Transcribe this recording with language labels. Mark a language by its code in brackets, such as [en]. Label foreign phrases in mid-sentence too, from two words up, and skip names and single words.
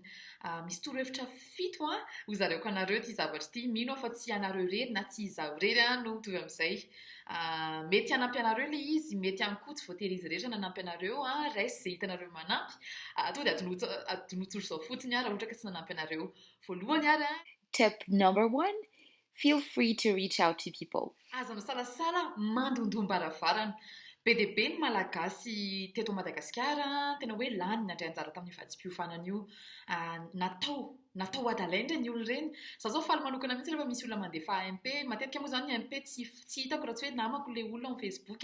[mg] Misy torohevitra fito hozaraiko anareo ity zavatra ity, mino aho fa tsy anareo rery na tsy izaho rery no mitovy amin'izay. Mety hanampy anareo ilay izy, mety ihany koa tsy voatery izy rehetra nanampy anareo, reste izay hitanareo manampy. To dia adinotsoro izao fotsiny raha ohatra ka tsy nanampy anareo. Voalohany ary [en] Tip number 1, feel free to reach out to people. [mg] Aza misalasala mandondoam-baravarana. Be dia be ny malagasy teto Madagasikara tena hoe lany nandray anjara tamin'ny vatsim-piofanana io. Natao adalaindra ny olona ireny. Za zao faly manokana mihitsy rehefa misy olona mandefa AMP, matetika moa zany ny AMP tsy hitako raha tsy hoe namako ilay olona amin'ny Facebook.